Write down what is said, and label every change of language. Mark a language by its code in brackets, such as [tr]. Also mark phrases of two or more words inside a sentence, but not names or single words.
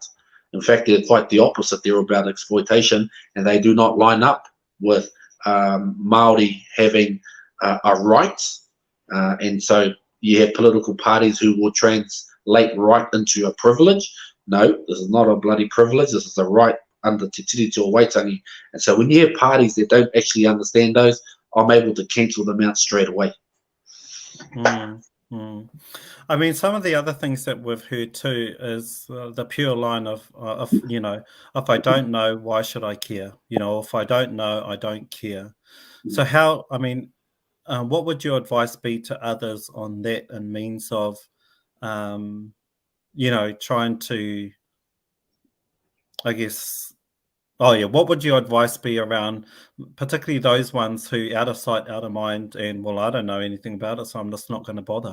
[en] In fact, they're quite the opposite. They're about exploitation, and they do not line up with Māori having a right. And so you have political parties who will translate right into a privilege. No, this is not a bloody privilege. This is a right under te tiriti o Waitangi. And so when you have parties that don't actually understand those, I'm able to cancel them out straight away. I mean, some of the other things that we've heard too is the pure line of you know, if I don't know, why should I care? You know, if I don't know, I don't care. So how, I mean, what would your advice be to others on that in means of, you know, trying to, I guess, what would your advice be around particularly those ones who out of sight, out of mind, and, well, I don't know anything about it, so I'm just not going to bother?